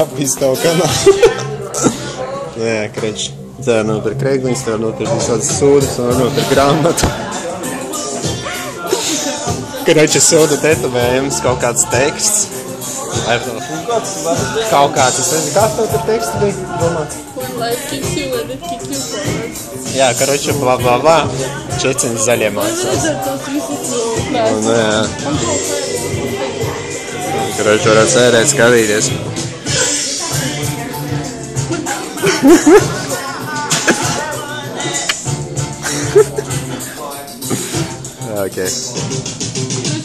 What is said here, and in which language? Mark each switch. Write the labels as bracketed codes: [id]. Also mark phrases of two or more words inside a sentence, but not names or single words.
[lv] Sapīs tavu kanālu. Jā, kreč. Tā var nopirkt kreigliņas, tā var nopirkt visādas sūdas, tā var nopirkt grāmatu. Kreči sūda tetovējums, kaut kāds teksts. Kaut kāds, es nezinu, kāds tev tur teksts bija domāts? [en] Life kicks you and it kicks you forward. [lv] Jā, karoči, bla bla bla. Čeciņas zaļie mācās. Un, jā. Karoči, varētu sēdēt, skatīties. Okay.